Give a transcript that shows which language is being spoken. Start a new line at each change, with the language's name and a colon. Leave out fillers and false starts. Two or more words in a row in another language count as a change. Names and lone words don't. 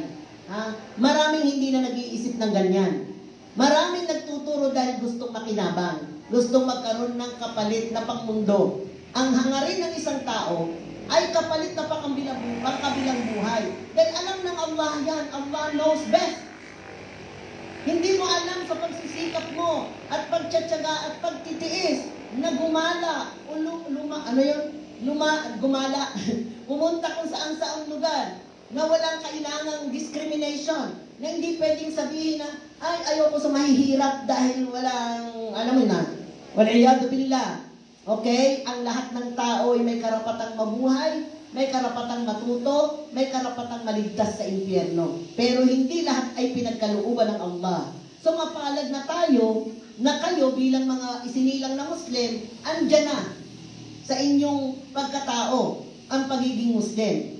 Filipino: Maraming hindi na nag-iisip ng ganyan. Maraming nagtuturo dahil gustong makinabang, gustong magkaroon ng kapalit na pangmundo. Ang hangarin ng isang tao ay kapalit na pangkabilang buhay. Dahil alam ng Allah yan,
English: Allah knows best.
Filipino: Hindi mo alam sa pagsisikap mo at pagtsatsaga at pagtitiis na gumala o gumala, pumunta kung saan lugar na walang kailangang discrimination, na hindi pwedeng sabihin na, ay, ayoko sa mahihirap dahil walang, alam mo na,
Arabic: والعياذ بالله.
Filipino: Okay? Ang lahat ng tao ay may karapatang mabuhay, may karapatang matuto, may karapatang maligtas sa impyerno. Pero hindi lahat ay pinagkalooban ng Allah. So mapalad na tayo, na kayo bilang mga isinilang na Muslim, andyan na sa inyong pagkatao ang pagiging Muslim.